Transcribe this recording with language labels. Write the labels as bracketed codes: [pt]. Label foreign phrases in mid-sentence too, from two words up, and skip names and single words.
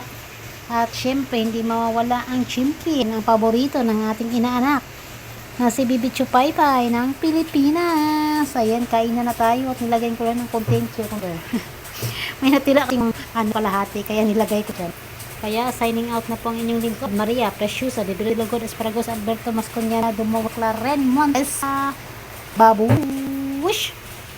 [tl] At syempre, hindi mawawala ang chimkin, ang paborito ng ating inaanak na si Bibi Chupaypay ng Pilipinas. Ayan, kain na tayo at nilagay ko lang ng konting cucumber. May natira akong kalahati, kaya nilagay ko dyan. Kaya, [en] signing out [tl] na po ang inyong lingkod. Maria Preciosa, Bibili Logod, Esparagos, Alberto Masconyana, Dumawak Laren, Montes, Babush!